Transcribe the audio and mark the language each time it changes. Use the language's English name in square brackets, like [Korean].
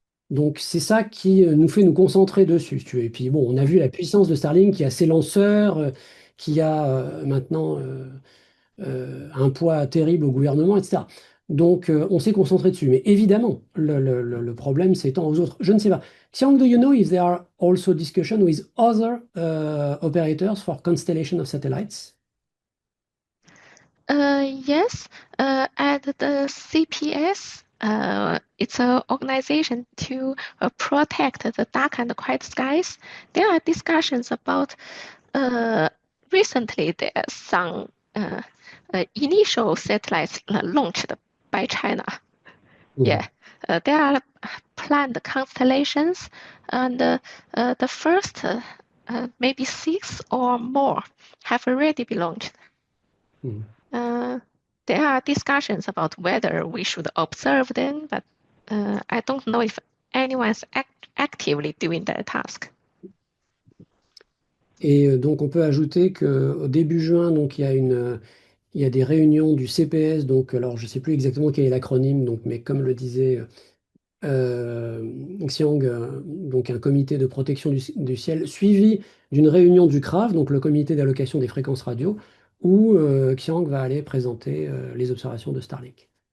[French] Donc, c'est ça qui nous fait nous concentrer dessus, si tu veux. Et puis, bon, on a vu la puissance de Starlink qui a ses lanceurs, qui a maintenant un poids terrible au gouvernement, etc. Donc, on s'est concentré dessus. Mais évidemment, le problème s'étend aux autres. Je ne sais pas. [English] Xiang, do you know if there are also discussions with other operators for constellation of satellites? Yes, at the CPS, it's an organization to protect the dark and quiet skies. There are discussions about recently there's some initial satellites launched by China. Mhm. Yeah, there are planned constellations, and the first maybe 6 or more have already been launched. There are discussions about whether we should observe them, but I don't know if anyone's actively doing that task. [French] Et donc, on peut ajouter qu'au début juin, donc, il y a des réunions du CPS. Donc, alors, je ne sais plus exactement quel est l'acronyme, donc, mais comme le disait Xiang, donc un comité de protection du ciel, suivi d'une réunion du CRAF, donc le comité d'allocation des fréquences radio, où Xiang va aller présenter les observations de Starlink.